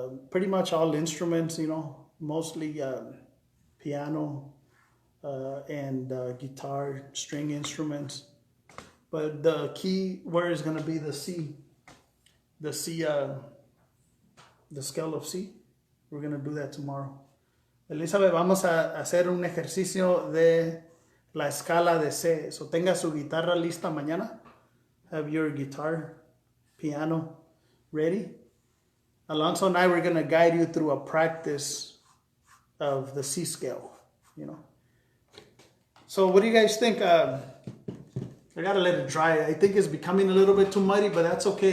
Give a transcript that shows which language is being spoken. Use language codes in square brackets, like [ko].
[en] Pretty much all instruments, mostly piano and guitar, string instruments. But the key word is going to be the C. The scale of C. We're going to do that tomorrow. [es] Elizabeth, vamos a hacer un ejercicio de la escala de C. So tenga su guitarra lista mañana. [en] Have your guitar, piano ready. Alonso and I were going to guide you through a practice of the C scale, So what do you guys think? I got to let it dry. I think it's becoming a little bit too muddy, but that's okay.